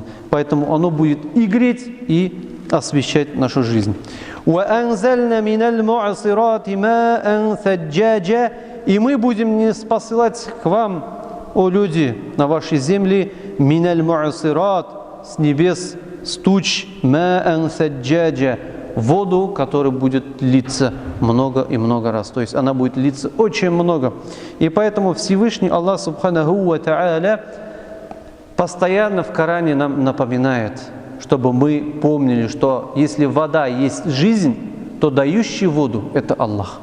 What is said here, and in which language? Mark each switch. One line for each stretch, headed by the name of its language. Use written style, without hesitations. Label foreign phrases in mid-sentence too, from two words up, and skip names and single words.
Russian: Поэтому оно будет и греть, и освещать нашу жизнь. И мы будем не спосылать к вам, о люди, на ваши земли,
Arabic: من المعصرات,
Russian: с небес, с туч,
Arabic: ماءً ثجاجا,
Russian: воду, которая будет литься много и много раз. То есть она будет литься очень много. И поэтому Всевышний Аллах
Arabic: سبحانه وتعالى
Russian: постоянно в Коране нам напоминает, чтобы мы помнили, что если вода есть жизнь, то дающий воду – это Аллах.